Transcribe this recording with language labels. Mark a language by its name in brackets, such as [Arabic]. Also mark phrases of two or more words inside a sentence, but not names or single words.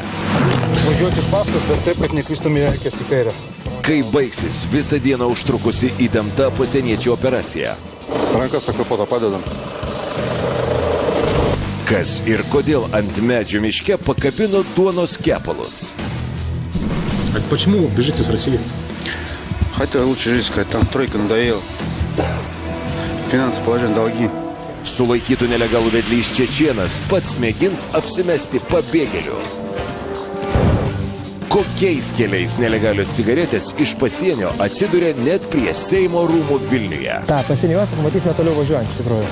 [Lithuanian] Važiuoti iš paskos, bet taip, kad nekristumė akis į kairę. Kai baigsis visą dieną užtrukusi įtempta pasieniečių operacija. Rankas akapotą padedam. Kas ir kodėl ant medžio miške pakabino duonos kepalus. [Russian] А почему бежите с России? Хотел лучше жить, сказать, там тройка надоела. Финансовое положение, долги. [Lithuanian] Sulaikytų nelegalų vedlys čečėnas pats mėgins apsimesti pabėgėliu. Kokiais keliais nelegalios cigaretės iš pasienio atsiduria net prie Seimo rūmų Vilniuje. Ta, pasienio juostą pamatysime toliau važiuojant, iš tikrųjų.